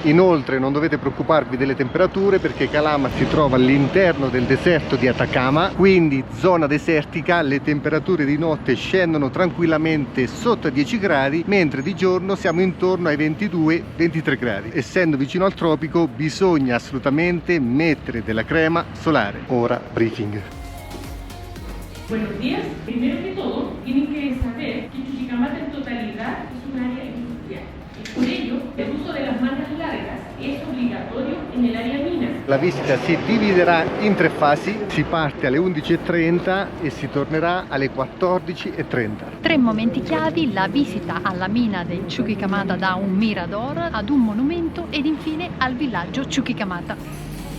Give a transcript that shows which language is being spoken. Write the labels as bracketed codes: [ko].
[it] Inoltre non dovete preoccuparvi delle temperature perché Calama si trova all'interno del deserto di Atacama, quindi zona desertica. Le temperature di notte scendono tranquillamente sotto i 10 gradi, mentre di giorno siamo intorno ai 22-23 gradi. Essendo vicino al tropico bisogna assolutamente mettere della crema solare. Ora briefing. [es] Buenos días. Primero que todo, tienen que saber que Chuquicamata en totalidad es un área industrial. Y por ello, el uso de las mangas largas es obligatorio en el área mina. [it] La visita si dividerà in 3 fasi, si parte alle 11:30 e si tornerà alle 14:30. 3 momenti chiavi: la visita alla mina del Chuquicamata da un mirador ad un monumento ed infine al villaggio Chuquicamata.